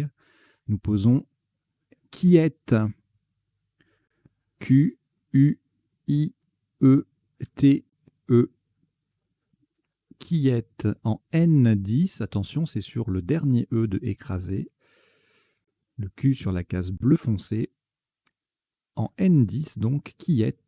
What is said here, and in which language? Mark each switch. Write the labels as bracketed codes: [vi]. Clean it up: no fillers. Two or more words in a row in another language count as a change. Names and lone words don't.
[fr] Nous posons quiette. Q, U, I, E, T, E. Quiette en N10. Attention, c'est sur le dernier E de écraser. Le Q sur la case bleu foncé. En N10, donc, quiette.